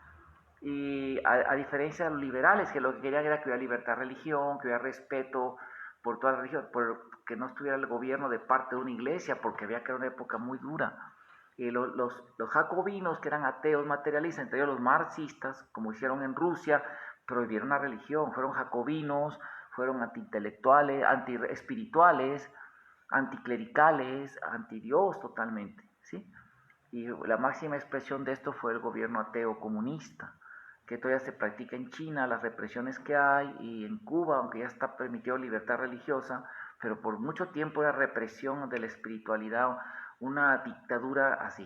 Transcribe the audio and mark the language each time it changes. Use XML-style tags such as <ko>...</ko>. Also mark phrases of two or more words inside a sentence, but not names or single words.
<es>Y a diferencia de los liberales, que lo que querían era que hubiera libertad de religión, que hubiera respeto por toda la religión, que no estuviera el gobierno de parte de una iglesia, porque había que era una época muy dura. Los jacobinos, que eran ateos materialistas, entre ellos los marxistas, como hicieron en Rusia, prohibieron la religión, fueron jacobinos, fueron antiintelectuales, antiespirituales, anticlericales, antidios totalmente, ¿sí? Y la máxima expresión de esto fue el gobierno ateo comunista, que todavía se practica en China, las represiones que hay, y en Cuba, aunque ya está permitido libertad religiosa, pero por mucho tiempo era represión de la espiritualidad, una dictadura así.</es>